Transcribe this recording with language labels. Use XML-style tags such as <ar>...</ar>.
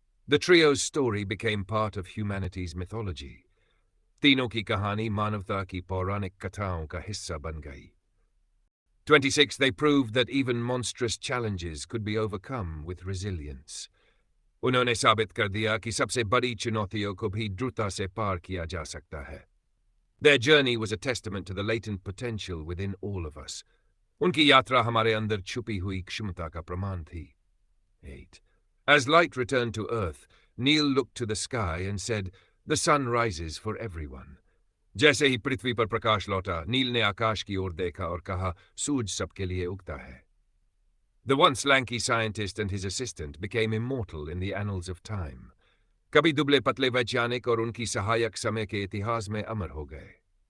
<en>The trio's story became part of humanity's mythology.</en> <hi>तीनों की कहानी मानवता की पौराणिक कथाओं का हिस्सा बन गई.</hi> <en>26. They proved that even monstrous challenges could be overcome with resilience.</en> <hi>उन्होंने साबित कर दिया कि सबसे बड़ी चुनौतियों को भी द्रुतता से पार किया जा सकता है.</hi> <en>Their journey was a testament to the latent potential within all of us.</en> <hi>उनकी यात्रा हमारे अंदर छुपी हुई क्षमता का प्रमाण थी.</hi> <en>8. As light returned to earth, Neil looked to the sky and said, "The sun rises for everyone."</en> <hi>जैसे ही पृथ्वी पर प्रकाश लौटा, नील ने आकाश की ओर देखा और कहा, सूरज सबके लिए उगता है.</hi> <en>The once lanky scientist and his assistant became immortal in the annals of time.</en> <hi>कभी दुबले पतले वैज्ञानिक और उनकी सहायक समय के इतिहास में अमर हो गए.</hi>